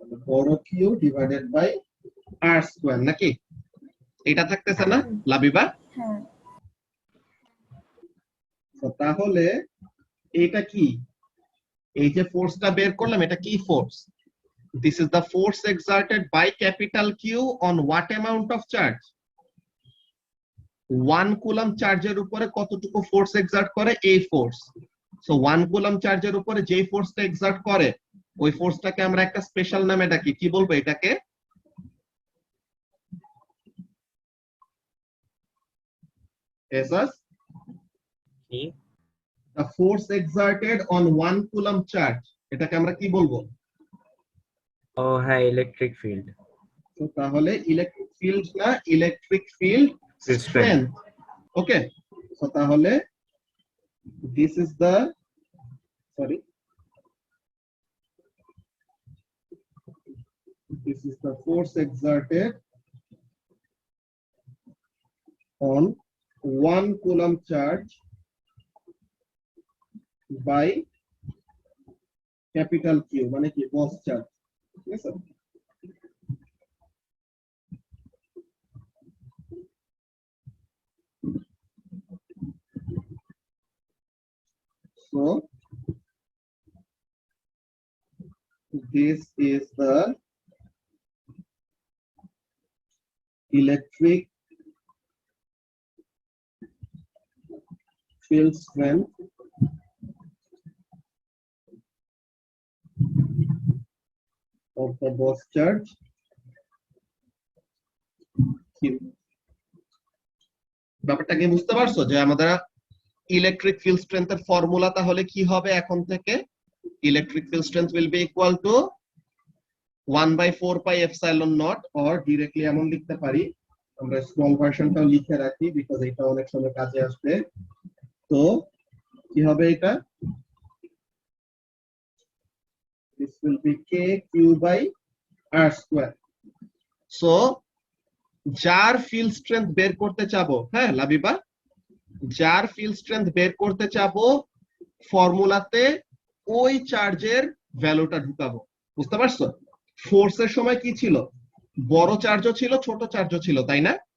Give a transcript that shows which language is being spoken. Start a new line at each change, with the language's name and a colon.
Bangla: বড় Q divided by আর square, নাকি? এটা থাকতেছে না লাবিবা? হ্যাঁ তো তাহলে এটা কি, এই যে ফোর্সটা বের করলাম এটা কি force?
English: This is the force exerted by capital Q on what amount of charge?
Bangla: 1 coulomb চার্জের উপরে কতটুকু ফোর্স এক্সার্ট করে, এই ফোর্স। সো 1 কুলম্ব চার্জের উপরে যেই ফোর্সটা এক্সার্ট করে ওই ফোর্সটাকে আমরা একটা স্পেশাল নামে ডাকি, কি বলবো এটাকে? এসাস, কি?
English: the force exerted on 1 coulomb charge,
Bangla: এটাকে আমরা কি বলবো? ও হ্যাঁ, ইলেকট্রিক ফিল্ড। তো তাহলে ইলেকট্রিক ফিল্ড না, ইলেকট্রিক ফিল্ড
English: Field
Bangla: স্ট্রেংথ। ওকে, তো তাহলে
English: this is the this is the force exerted on 1 coulomb charge by capital Q,
Bangla: মানে কি বস চার্জ, ঠিক আছে?
English: So this is the electric field strength of the boss charge Q.
Bangla: ব্যাপারটা কি বুঝতে পারছো, যে আমাদের ইলেকট্রিক ফিল্ড স্ট্রেংথের ফর্মুলা তাহলে কি হবে এখন থেকে? Electric field strength will be equal to 1/4 pi epsilon not, or directly এমন লিখতে পারি, আমরা স্মল ভার্সনটাও লিখে রাখি বিকজ এটা অনেক সময় কাজে আসবে। তো কি হবে এটা?
English: this will be k q by r square.
Bangla: so যার ফিল্ড স্ট্রেংথ বের করতে চাবো, হ্যাঁ লাবিবা, যার ফিল্ড স্ট্রেংথ বের করতে চাবো ফর্মুলাতে ওই চার্জের ভ্যালুটা ঢুকাবো, বুঝতে পারছো? ফোর্সের সময় কি ছিল, বড় চার্জও ছিল ছোট চার্জও ছিল, তাই না?